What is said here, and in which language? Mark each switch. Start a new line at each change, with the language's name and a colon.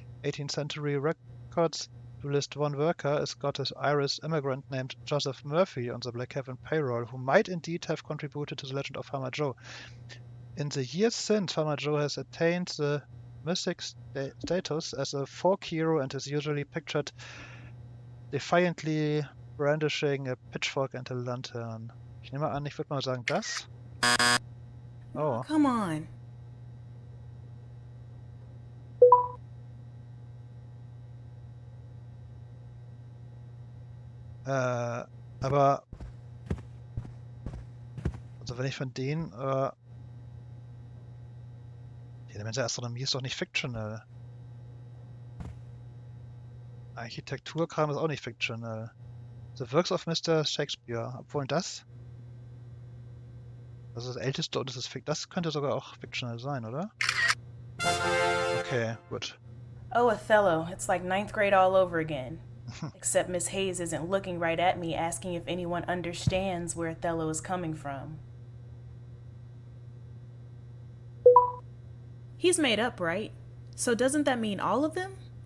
English: 18th century records to list one worker, a Scottish-Irish immigrant named Joseph Murphy, on the Blackhaven payroll, who might indeed have contributed to the legend of Farmer Joe. In the years since, Farmer Joe has attained the mythic status as a folk hero and is usually pictured defiantly brandishing a pitchfork and a lantern.
German: Ich nehme an, ich würde mal sagen, das.
English: Oh. Come on.
German: Aber also wenn ich von denen die Elemente der Astronomie ist doch nicht fictional. Architekturkram ist auch nicht fictional. The Works of Mr. Shakespeare, obwohl das ist das älteste und das könnte sogar auch fictional sein, oder? Okay, gut.
English: Oh, Othello. It's like 9th grade all over again. Except Miss Hayes isn't looking right at me asking if anyone understands where Othello is coming from. He's made up, right? So doesn't that mean all of them?